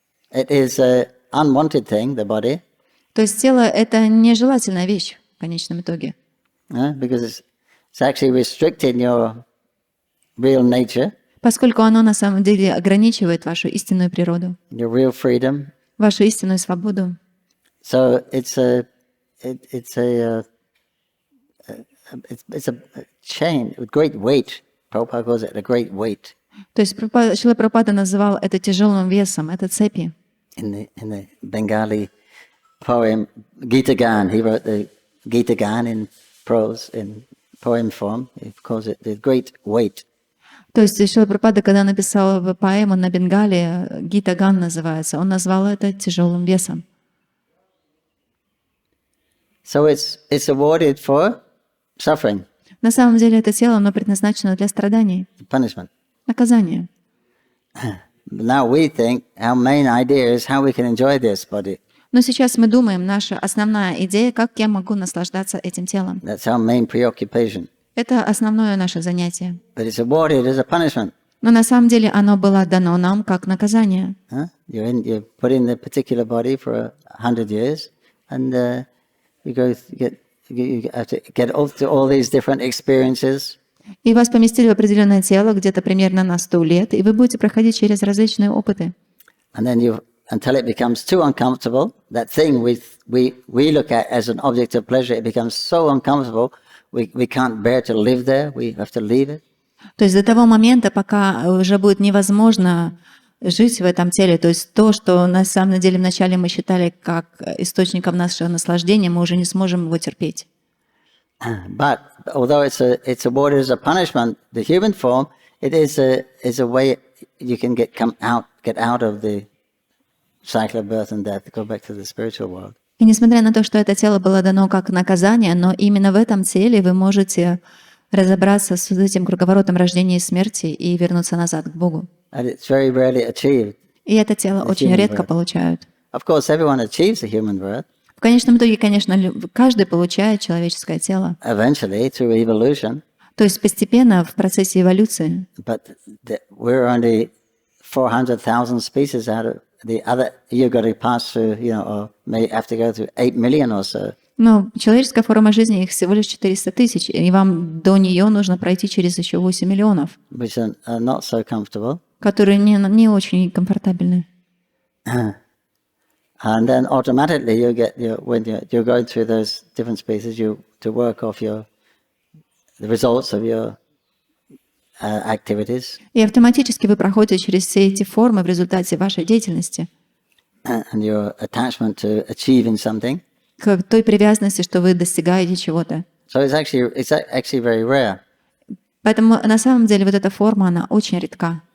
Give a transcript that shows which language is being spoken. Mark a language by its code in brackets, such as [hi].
[en] It is an unwanted thing, the body. [ru] То есть тело — это нежелательная вещь в конечном итоге. [en] Because it's actually restricting your real nature. [ru] Поскольку оно на самом деле ограничивает вашу истинную природу. [en] Your real freedom. [ru] Вашу истинную свободу. [en] So it's a chain with great weight. Prabhupada calls it a great weight. [ru] То есть Шрила Прабхупада называл это тяжелым весом, это цепи. [en] In the Bengali poem Gita Gan. He wrote the Gita Gan in prose, in poem form. He calls it the great weight. [ru] То есть Шрила Прабхупада, когда написал поэму на Бенгале, Гита Ган называется, он назвал это тяжелым весом. [en] So it's awarded for suffering, [ru] На самом деле это тело, оно предназначено для страданий, [en] punishment. [ru] наказания. [en] Now we think our main idea is how we can enjoy this body. [ru] Но сейчас мы думаем, наша основная идея, как я могу наслаждаться этим телом. [en] That's our main preoccupation. [ru] Это основное наше занятие. [en] But it's awarded as a punishment. [ru] Но на самом деле оно было дано нам как наказание. [en] You're put in the particular body for 100 years, and you have to get to all these different experiences. [ru] И вас поместили в определенное тело где-то примерно на 100 лет, и вы будете проходить через различные опыты. [en] And then until it becomes too uncomfortable, that thing we look at as an object of pleasure, it becomes so uncomfortable, we can't bear to live there, we have to leave it. [ru] То есть до того момента, пока уже будет невозможно жить в этом теле, то есть то, что на самом деле вначале мы считали как источником нашего наслаждения, мы уже не сможем его терпеть. [en] But although it's awarded as a punishment, the human form, it is a way you can get out of the cycle of birth and death, go back to the spiritual world. [ru] И несмотря на то, что это тело было дано как наказание, но именно в этом теле вы можете разобраться с этим круговоротом рождения и смерти и вернуться назад к Богу. [en] And it's very rarely achieved. [ru] И это тело очень редко получают. [en] Of course, everyone achieves the human birth. [ru] В конечном итоге, конечно, каждый получает человеческое тело. [en] Eventually, through evolution. [ru] То есть постепенно в процессе эволюции. [en] But we're only 400,000 species out of the other. You've got to pass through, or may have to go through 8 million or so. [ru] Но человеческая форма жизни их всего лишь 400 тысяч, и вам до нее нужно пройти через еще 8 миллионов, [en] Which are not so comfortable. [ru] которые не очень комфортабельны. [en] And then automatically you get when you're going through those different species, to work off the results of your activities. [ru] И автоматически вы проходите через все эти формы в результате вашей деятельности, [en] And your attachment to achieving something. [ru] к той привязанности, что вы достигаете чего-то. [en] So it's actually very rare. [ru] Поэтому на самом деле вот эта форма, она очень редка.